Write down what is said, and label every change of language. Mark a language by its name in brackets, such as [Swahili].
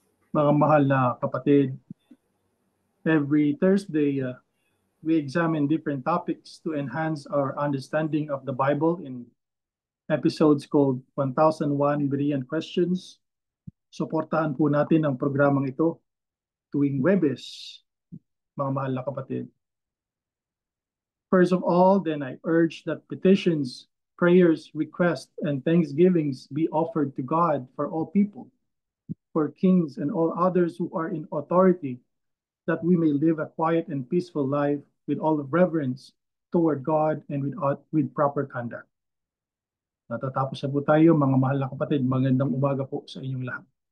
[Filipino] Mga mahal na kapatid, [English] every Thursday, we examine different topics to enhance our understanding of the Bible in episodes called 1001 Berean Questions. [Filipino] Suportahan po natin ang programang ito tuwing Webes, mga mahal na kapatid. [English] First of all, then I urge that petitions, prayers, requests, and thanksgivings be offered to God for all people, for kings and all others who are in authority, that we may live a quiet and peaceful life with all reverence toward God and with proper conduct. [Filipino] Natatapos na po tayo, mga mahal na kapatid. Magandang umaga po sa inyong lahat.